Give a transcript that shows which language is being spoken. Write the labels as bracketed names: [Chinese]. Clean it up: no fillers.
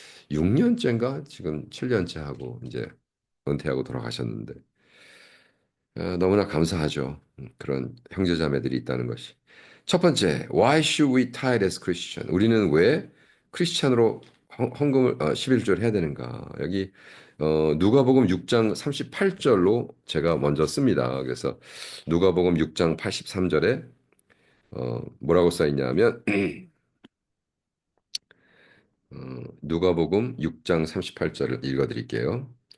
[Korean] 6년째인가 지금 7년째 하고 이제 은퇴하고 돌아가셨는데 너무나 감사하죠. 그런 형제자매들이 있다는 것이. 첫 번째, [English] Why should we tithe as Christian? [Korean] 우리는 왜 크리스찬으로 헌금을 11조를 해야 되는가? 여기 누가복음 6장 38절로 제가 먼저 씁니다. 그래서 누가복음 6장 83절에 뭐라고 써 있냐면 누가복음 6장 38절을 읽어 드릴게요.